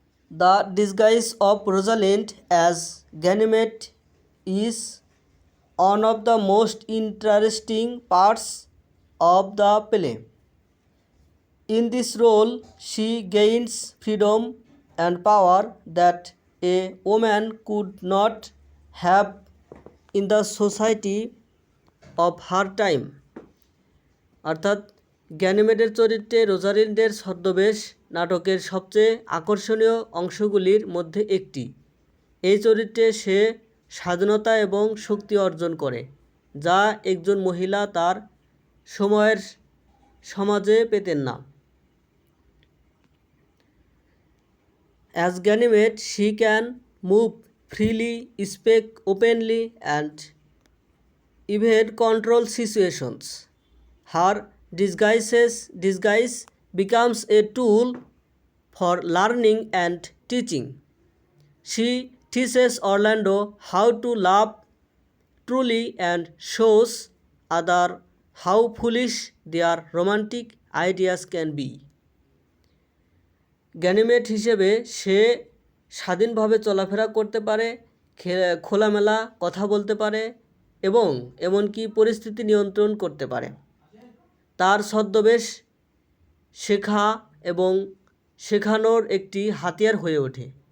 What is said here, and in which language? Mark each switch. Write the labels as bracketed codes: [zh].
[en] The disguise of Rosalind as Ganymede is one of the most interesting parts of the play. In this role, she gains freedom and power that a woman could not have in the society of her time. [bn] অর্থাৎ গ্যানিমেডের চরিত্রে রোজালিন্ডের ছদ্মবেশ নাটকের সবচেয়ে আকর্ষণীয় অংশগুলির মধ্যে একটি। এই চরিত্রে সে স্বাধীনতা এবং শক্তি অর্জন করে, যা একজন মহিলা তার সময়ের সমাজে পেতেন না। [en] As Ganymede, she can move freely, speak openly, and even control situations. Her disguise becomes a tool for learning and teaching. She teaches Orlando how to love truly and shows other how foolish their romantic ideas can be. [bn] Ganymede হিসেবে সে স্বাধীনভাবে চলাফেরা করতে পারে, খোলামেলা কথা বলতে পারে এবং এমনকি পরিস্থিতি নিয়ন্ত্রণ করতে পারে। তার ছদ্মবেশ শেখা এবং শেখানোর একটি হাতিয়ার হয়ে ওঠে।